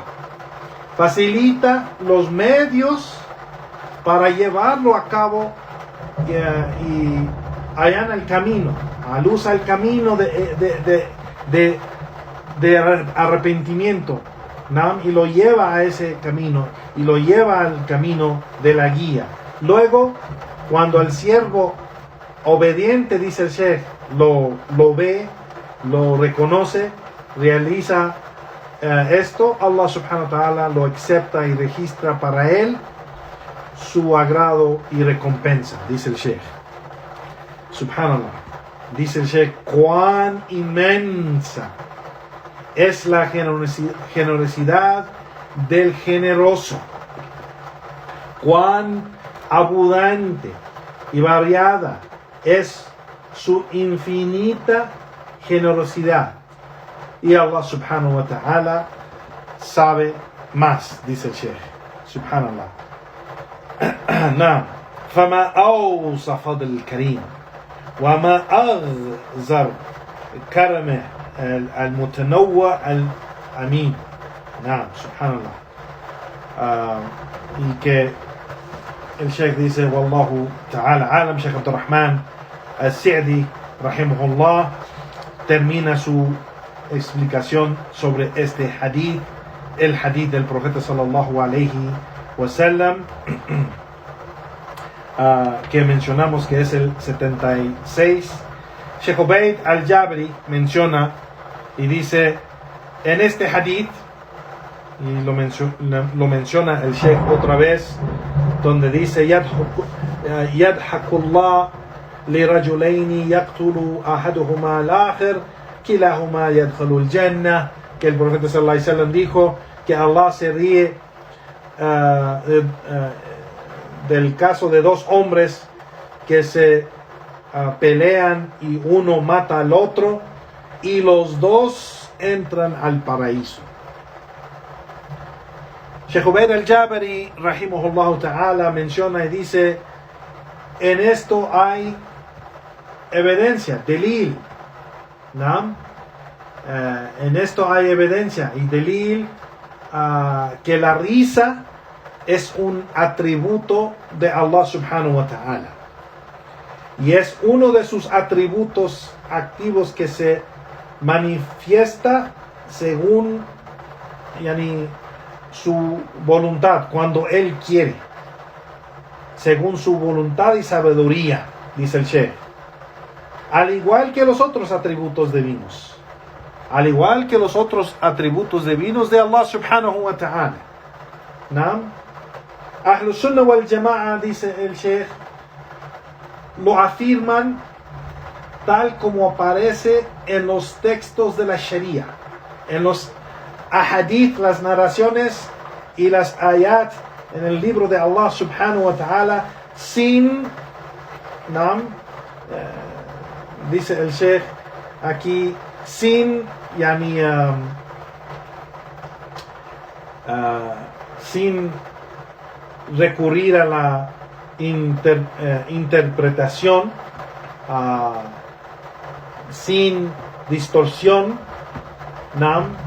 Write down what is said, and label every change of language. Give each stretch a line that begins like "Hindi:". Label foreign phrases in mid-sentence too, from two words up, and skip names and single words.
Spanish: Facilita los medios para llevarlo a cabo y allá el camino, usa el camino de arrepentimiento, ¿no? Y lo lleva a ese camino, y lo lleva al camino de la guía. Luego, cuando el siervo obediente, dice el Sheikh, lo ve, lo reconoce, realiza esto, Allah
Arabic: سبحانه وتعالى
Spanish: lo acepta y registra para él su agrado y recompensa, dice el Sheikh. Subhanallah. Dice el Sheikh, cuán inmensa es la generosidad del generoso, cuán abundante y variada es su infinita generosidad. Y Allah
Arabic: سبحانه وتعالى
Spanish: sabe más, dice el Sheikh. Subhanallah.
Arabic: نعم فما أوصى فضل الكريم وما أغزر كرمه المتنوع الأمين. نعم subhanallah.
Spanish: Y que el Sheikh dice
Arabic: والله تعالى أعلم.
Spanish: Sheikh Abdurrahman al-Sa'di rahimahullah termina su explicación sobre este hadith, el hadith del profeta
Arabic: صلى الله عليه وسلم,
Spanish: que mencionamos, que es el 76. Sheikh Ubayd al-Jabri menciona y dice en este hadith, y lo menciona el Sheikh otra vez, donde dice
Arabic: يضحك الله لرجلين يقتل أحدهما الآخر كلاهما يدخل الجنة,
Spanish: que el profeta
Arabic: صلى الله عليه وسلم
Spanish: dijo que Allah se ríe del caso de dos hombres que se pelean y uno mata al otro y los dos entran al paraíso. Sheikh Ubayd al-Jabari
Arabic: رحمه الله تعالى
Spanish: menciona y dice, en esto hay evidencia, delil, ¿no? En esto hay evidencia y delil que la risa es un atributo de Allah
Arabic: سبحانه وتعالى
Spanish: y es uno de sus atributos activos que se manifiesta según su voluntad, cuando Él quiere, según su voluntad y sabiduría, dice el Sheikh, al igual que los otros atributos divinos, al igual que los otros atributos divinos de Allah
Arabic: سبحانه وتعالى.
Spanish: ¿No?
Arabic: أهل السنة والجماعة,
Spanish: dice el Sheikh, lo afirman tal como aparece en los textos de la Sharia, en los ahadith, las narraciones y las ayat en el libro de Allah
Arabic: سبحانه وتعالى,
Spanish: sin, ¿no? Dice el Sheikh aquí, sin sin recurrir a la interpretación, sin distorsión, ¿no?